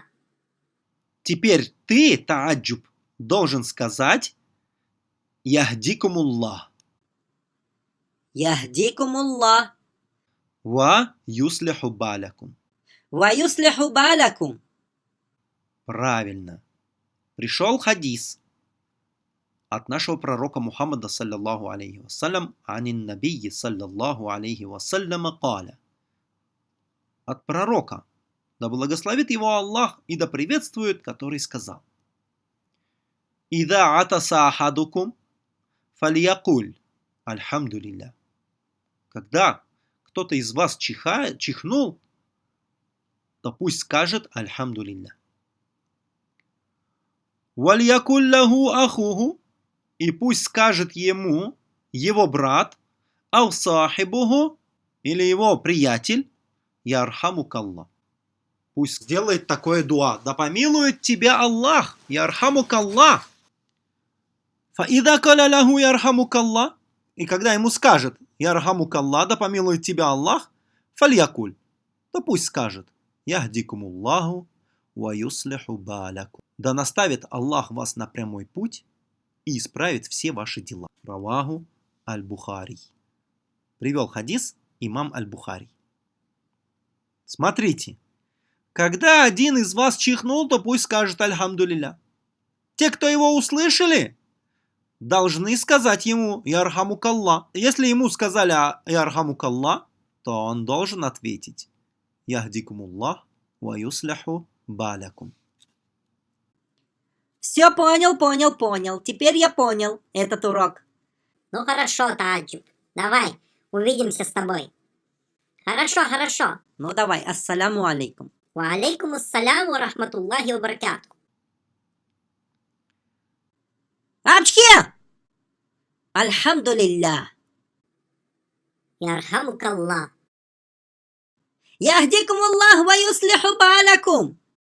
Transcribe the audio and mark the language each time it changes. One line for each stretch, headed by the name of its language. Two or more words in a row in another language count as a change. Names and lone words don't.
Russian: Теперь ты, таджуб, должен сказать «Яхдикумуллах».
Arabic: يهديكم الله. ويصلح بالكم. ويصلح بالكم.
Russian: Правильно. Пришел хадис от нашего пророка Мухаммада,
Arabic: صلى الله عليه وسلم, عن النبي صلى الله عليه وسلم قال:
Russian: от пророка, да благословит его Аллах и да приветствует, который сказал:
Arabic: «إذا عطس أحدكم فليقل الحمد لله».
Russian: Когда кто-то из вас чихнул, то пусть скажет альхамдулилля.
Arabic: «وليقل له أخوه»,
Russian: и пусть скажет ему его брат,
Arabic: أو صاحبه,
Russian: или его приятель, ярхамукаллах. Пусть сделает такое дуа: да помилует тебя Аллах, ярхамукаллах.
Arabic: فإذا قال له يرحمك الله,
Russian: и когда ему скажет ярхамукаллах, да помилует тебя Аллах, фальякуль, то пусть скажет:
Arabic: يهديكم الله ويصلح بالكم,
Russian: да наставит Аллах вас на прямой путь и исправит все ваши дела.
Arabic: رواه البخاري.
Russian: Привел хадис имам аль-Бухари. Смотрите, когда один из вас чихнул, то пусть скажет альхамдулилля. Те, кто его услышали, должны сказать ему ярхамукаллах. Если ему сказали ярхамукаллах, то он должен ответить:
Arabic: يهديكم الله ويصلح بالكم.
Russian: Все понял. Теперь я понял этот урок. Ну хорошо, Тааджуб, давай, увидимся с тобой. Хорошо. Ну давай,
Arabic: السلام عليكم. وعليكم السلام ورحمة الله وبركاته. Апчхи! Альхамдулилля. Ярхамукаллах. يهديكم الله ويصلح بالكم.